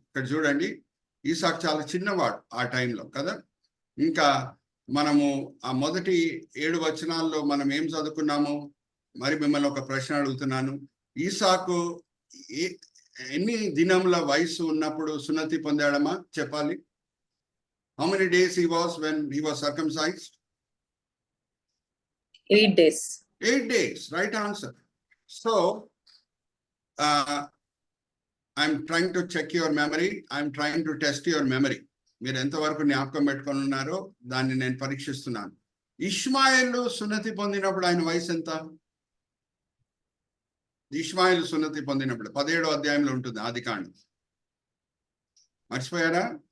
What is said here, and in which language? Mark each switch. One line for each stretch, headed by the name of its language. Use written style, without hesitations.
Telugu: ఇక్కడ చూడండి, ఈసాక్ చాలా చిన్నవాడు ఆ టైంలో కదా. ఇంకా మనము ఆ మొదటి 7 వచనాల్లో మనం ఏం చదువుకున్నాము? మరి మిమ్మల్ని ఒక ప్రశ్న అడుగుతున్నాను. ఈసాకు ఎన్ని దినముల వయసు ఉన్నప్పుడు సున్నతి పొందాడమ్మా? చెప్పాలి.
English: How many days he was when he was circumcised? 8 days. 8 days, right answer. So I'm trying to check your memory. I'm trying to test your memory.
Telugu: మీరు ఎంతవరకు జ్ఞాపకం పెట్టుకొని ఉన్నారో దాన్ని నేను పరీక్షిస్తున్నాను. ఇష్మాయిల్ సున్నతి పొందినప్పుడు ఆయన వయసు ఎంత? ఇష్మాయిల్ సున్నతి పొందినప్పుడు 17వ అధ్యాయంలో ఉంటుంది ఆదికాండం. మర్చిపోయారా?